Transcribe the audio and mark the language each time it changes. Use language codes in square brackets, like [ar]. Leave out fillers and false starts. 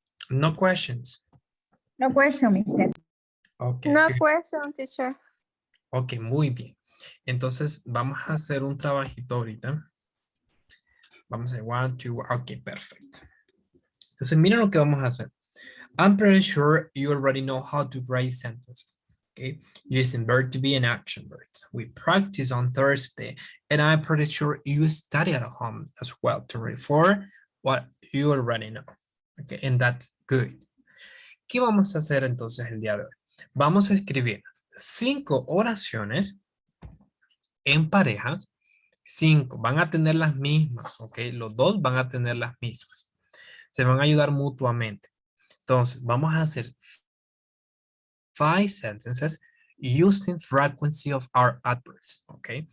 [en] No questions. No question, mister. Ok, No good. question, teacher. [es] Ok, muy bien. Entonces vamos a hacer un trabajito ahorita. Vamos a hacer [en] one, two, [es] ok, perfecto. Entonces miren lo que vamos a hacer. [en] I'm pretty sure you already know how to write sentences. Okay, using verb to be and action verbs. We practice on Thursday, and I'm pretty sure you study at home as well to refer what you already know. Okay, and that's good. [es] ¿Qué vamos a hacer entonces el día de hoy? Vamos a escribir 5 oraciones en parejas. 5 van a tener las mismas, ok. Los dos van a tener las mismas. Se van a ayudar mutuamente. Entonces, vamos a hacer [en] 5 sentences using frequency of our adverbs, [es] ¿ok?